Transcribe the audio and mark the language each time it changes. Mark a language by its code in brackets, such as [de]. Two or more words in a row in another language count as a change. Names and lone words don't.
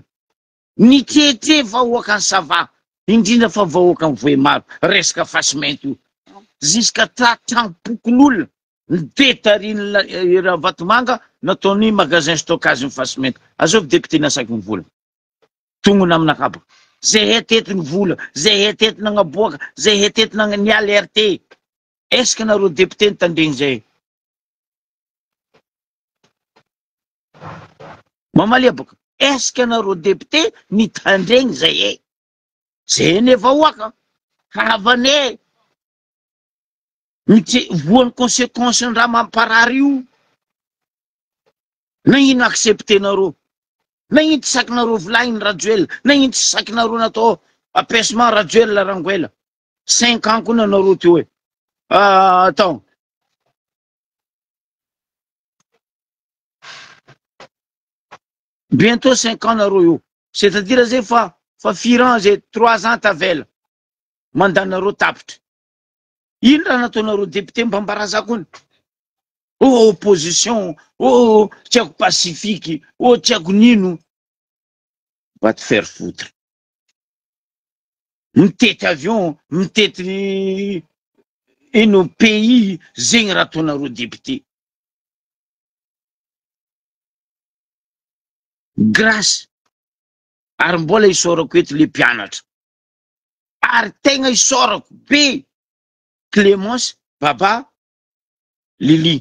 [mg] Nitretre vahoaka ny sava, indrindra fa vahoaka ny Voemaro, resaka fasimento io. Jusqu'à trampokon'olona nidetariny Ravatomanga nataony [fr] magasin stockage [mg] ny fasimento. Azovy député nasaky ny vola. Tongony aminakabaka. Zay hetetiny vola, zay hetetiny agnaboaka, zay hetetiny ny alerte. [fr] Est-ce que [mg] nareo député nitandregny zay? Mamalia baka. [fr] Est-ce que [mg] nareo député nitandregny zay? Zay ne vahoaka. Havane. Voan'ny conséquence ny raha mamparary io. Na ino accepté nareo? Na ino tsy saky nareo volagny Rajoel? Na ino tsy saky nareo natao apaisement Rajoel Ranguela? 5 ans koa nareo teo hoe. Attends. [fr] Bientôt 5 ans [mg] nareo io. [fr] C'est-à-dire [mg] zay fa 4 ans zay 3 ans tavela. Mandanareo tapitra. Ino raha nataonareo député mbambaraza kony? Oh opposition, oh tiako pacifique, oh tiako nino. [fr] Va te faire foutre. [mg] Mitety avion, mitety ino pays, zegny raha ataonareo député. Grâce. Ary mbola isorako eto le mpianatra. Ary tegna isorako be Clémence, Baba, Lili.